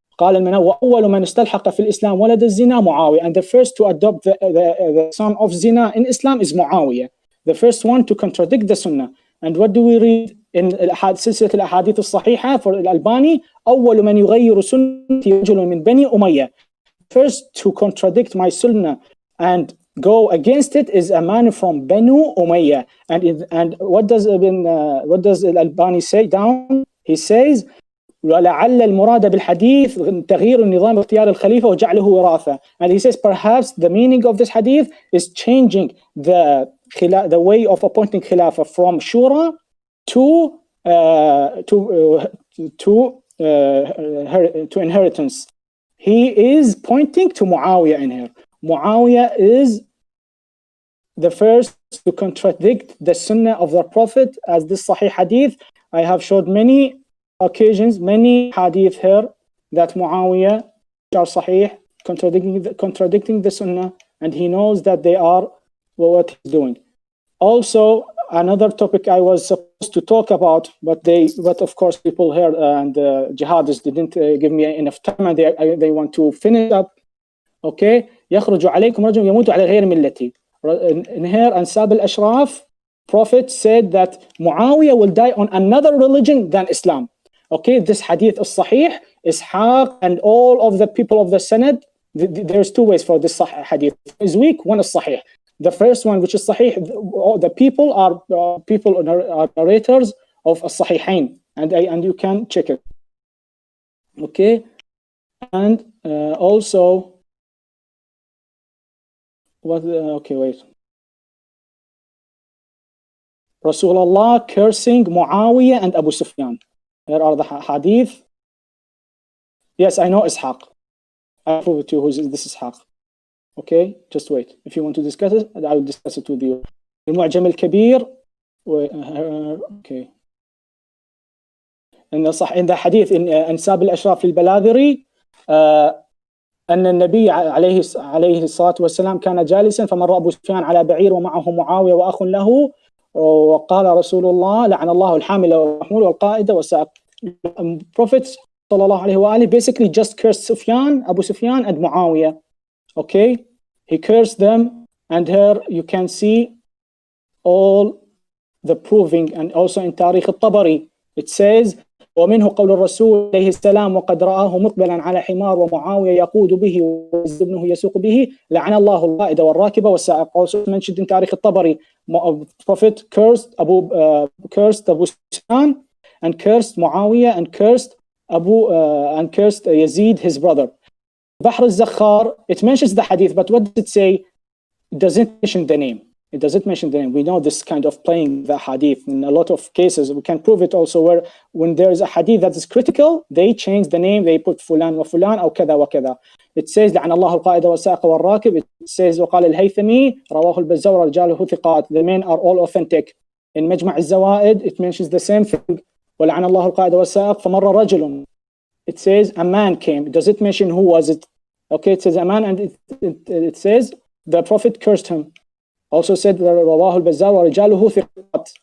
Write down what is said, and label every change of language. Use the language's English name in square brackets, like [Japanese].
[Arabic] قال المناوي وأول من استلحق في الإسلام ولد الزنا معاوية, [English] and the first to adopt the son of zina in Islam is Muawiyah, the first one to contradict the Sunnah. And what do we read in سلسلة الأحاديث الصحيحة for Al-Albani? [Arabic] أول من يغير سنتي رجل من بني أمية. [English] First to contradict my Sunnah and go against it is a man from Banu Umayyah. And what does Al-Albani say down? He says [Arabic] ولعل المراد بالحديث تغيير النظام اختيار الخليفة وجعله وراثة. [English] And he says perhaps the meaning of this hadith is changing the way of appointing Khilafah from Shura to inheritance. He is pointing to Muawiyah in here. Muawiyah is the first to contradict the Sunnah of the Prophet, as this Sahih hadith. I have showed many occasions, many hadith here that Muawiyah are Sahih, contradicting the Sunnah, and he knows that they are what he's doing. Also, another topic I was supposed to talk about, but of course people here and Jihadists didn't give me enough time, and they want to finish up. [Arabic] Okay, يخرج عليكم رجل يموت على غير ملتي. [English] In here, Ansab al-Ashraf, Prophet said that Muawiyah will die on another religion than Islam. Okay, this hadith is Sahih, Ishaq, and all of the people of the Sanad. There's two ways for this hadith. One is weak, one is Sahih. The first one, which is Sahih, the people are narrators of Sahihain, and you can check it. Okay, and also, okay, wait. Rasulullah cursing Muawiyah and Abu Sufyan. Here are the hadith. Yes, I know Ishaq. I'll prove it to you who this is Ishaq. Okay, just wait. If you want to discuss it, I will discuss it with you. [Arabic] المعجم الكبير. Okay. [English] In the hadith in [Arabic] أنساب الأشراف للبلاذري, أن النبي عليه الصلاة والسلام كان جالسا فمر أبو سفيان على بعير ومعه معاوية وأخ له, وقال رسول الله لعن الله الحامل والمحمول والقائد والسائق. [English] Prophet صلى الله عليه وآله basically just cursed Abu Sufyan and Muawiyah. Okay, he cursed them, and here you can see all the proving. And also in Tarikh al-Tabari it says [Arabic] ومنه قول الرسول عليه السلام وقد رآه مقبلا على حمار ومعاوية يقود به وابنه يسوق به لعن الله القائد والراكب والسائق. [English] Also mentioned in Tarikh al-Tabari, Prophet cursed Abu Sufyan and cursed Muawiyah and cursed Yazid, his brother. Bahr al-Zakhar, it mentions the hadith, but what does it say? It doesn't mention the name. It doesn't mention the name. We know this kind of playing the hadith. In a lot of cases, we can prove it also where when there is a hadith that is critical, they change the name, they put fulan wa fulan [Arabic] أو كذا وكذا. [English] It says [Arabic] لعن الله القائد والسائق والراكب. It says وقال الهيثمي رواه البزار ورجاله ثقات. [English] The men are all authentic. In مجمع الزوائد, it mentions the same thing. [Arabic] ولعن الله القائد والسائق فمر رجل. [English] It says a man came. Does it mention who was it? Okay, it says a man, and it says the Prophet cursed him. Also said [Arabic] رواه البزار ورجاله ثقات.